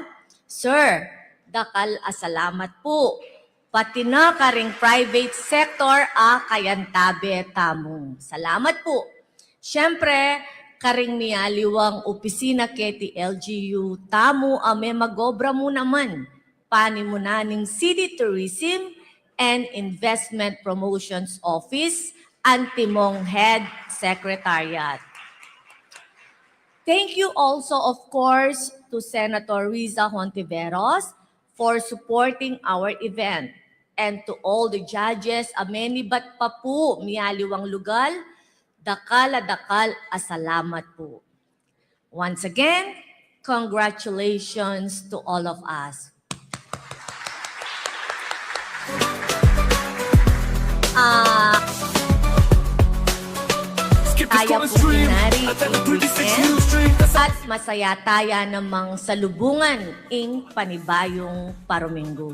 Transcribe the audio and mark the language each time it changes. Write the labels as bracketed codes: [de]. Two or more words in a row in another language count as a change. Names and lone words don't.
[pam] Sir, dakal asalamat po. Pati na karing [en] private sector [pam] kayantabe tamo. Salamat po. Siyempre, karing mialiwang opisina keti LGU tamo may magobra mo naman. Panimuna ng City Tourism and Investment Promotions Office, Antimong Head Secretariat. [en] Thank you also, of course, to Senator Riza Hontiveros for supporting our event. And to all the judges, [pam] amenibat pa po, mialiwang lugal, dakal asalamat po. [en] Once again, congratulations to all of us. [pam] Kaya po pinari at masaya taya namang salubungan ing panibayong Parominggo.